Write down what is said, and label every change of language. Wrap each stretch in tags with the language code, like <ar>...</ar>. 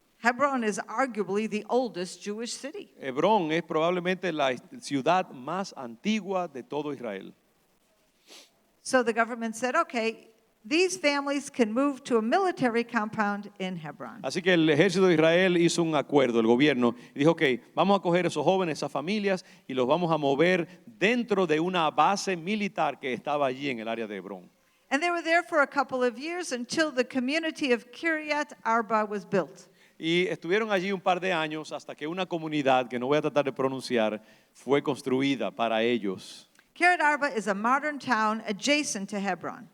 <en>Hebron is arguably the oldest Jewish city.</en> <es>Hebrón es probablemente la ciudad más antigua de todo Israel.</es> <en>So the government said, okay, these families can move to a military compound in Hebron.</en> <es>Así que el ejército de Israel hizo un acuerdo, el gobierno, y dijo, ok, vamos a coger esos jóvenes, esas familias, y los vamos a mover dentro de una base militar que estaba allí en el área de Hebrón.</es> <en>And they were there for a couple of years until the community of Kiryat Arba was built.</en> <es>Y estuvieron allí un par de años hasta que una comunidad, que no voy a tratar de pronunciar, fue construida para ellos.</es> <en>Kiryat Arba is a modern town adjacent to Hebron.</en>